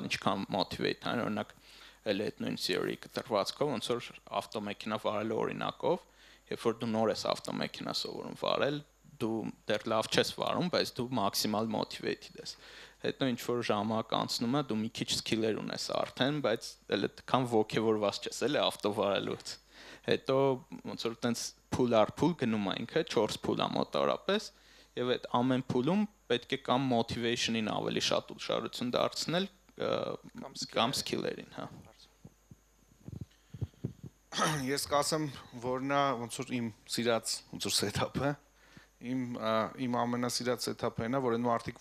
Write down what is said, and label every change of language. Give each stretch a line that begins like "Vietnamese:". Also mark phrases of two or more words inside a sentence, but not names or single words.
Armenian: ինչքան motivate անել, օրինակ էլ այդ նույն theory կտրվածքով ոնց որ ավտոմեքենա վարելու օրինակով, երբ որ դու նոր ես ավտոմեքենա սովորում վարել, դու դեռ լավ չես վարում, բայց դու
English: maximal motivated
Armenian: ես։ Հետո ինչ որ ժամանակ անցնում է, դու մի քիչ skill-եր ունես արդեն, բայց էլ այդքան ոգևորված չես էլ ավտո վարելուց։ Հետո ոնց որ տենց pull ar pull գնում է ինքը 4 pull-ա մոտավորապես, եւ այդ ամեն pull-ում պետք է կամ motivation-ին ավելի շատ ուշադրություն դարձնել, կամ skill-երին, հա։ Ես կասեմ, որ նա ոնց որ իմ սիրած ոնց որ setup-ը, իմ ամենասիրած setup-ը նա, որ այն մարդիկ,